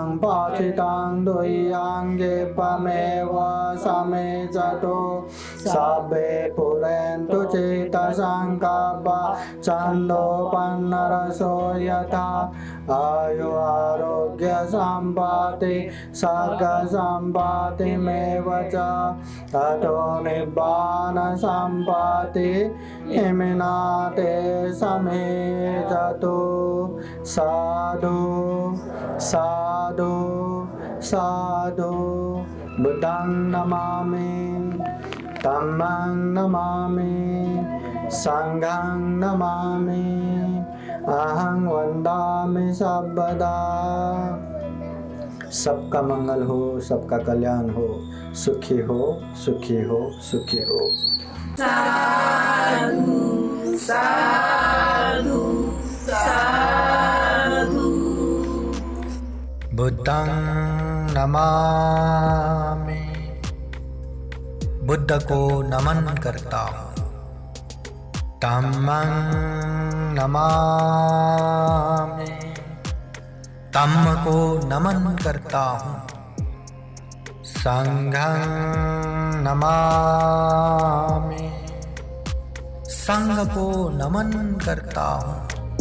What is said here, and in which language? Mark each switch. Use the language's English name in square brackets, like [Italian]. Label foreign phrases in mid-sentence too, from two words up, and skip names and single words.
[Pali] पाचितं द्वय्यांगे पमेव समेचतु सभे पुरन्तु चित्तसङ्कल्पा छन्दोपन्नरसो यथा आयु आरोग्य सम्पत्ति सर्ग सम्पत्तिमेव च ततो निब्बान सम्पत्ति इमिनाते समेचतु। साधु साधु साधु। बुद्धं नमामि धम्मं नमामि संघं नमामि अहं वन्दामि सर्वदा। [Hindi] सबका मंगल हो, सबका कल्याण हो, सुखी हो सुखी हो सुखी हो। [Pali] साधु साधु साधु। बुद्धं नमामि, [Hindi] बुद्ध को नमन करता हूँ। [Pali] धम्मं नमामि, [Hindi] धम्म को नमन करता हूँ। [Pali] संघं नमामि, [Hindi] संघ को नमन करता हूँ।